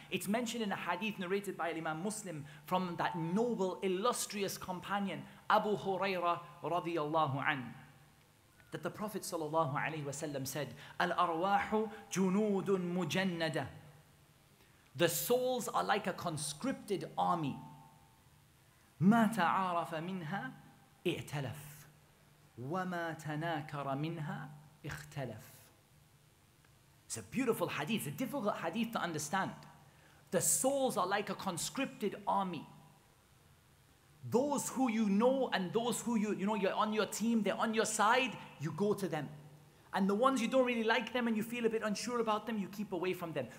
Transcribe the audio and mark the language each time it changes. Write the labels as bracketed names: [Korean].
[English] It's mentioned in a hadith narrated by Imam Muslim from that noble, illustrious companion, Abu Hurairah radiyallahu an, that the Prophet sallallahu alaihi wasallam said, [Arabic] Al-arwahu junudun mujannada. [English] The souls are like a conscripted army. [Arabic] ما تعارف منها ائتلف وما تناكر منها اختلف. [English] It's a beautiful hadith, a difficult hadith to understand. The souls are like a conscripted army. Those who you know and those who you know you're on your team, they're on your side, you go to them. And the ones you don't really like them and you feel a bit unsure about them, you keep away from them.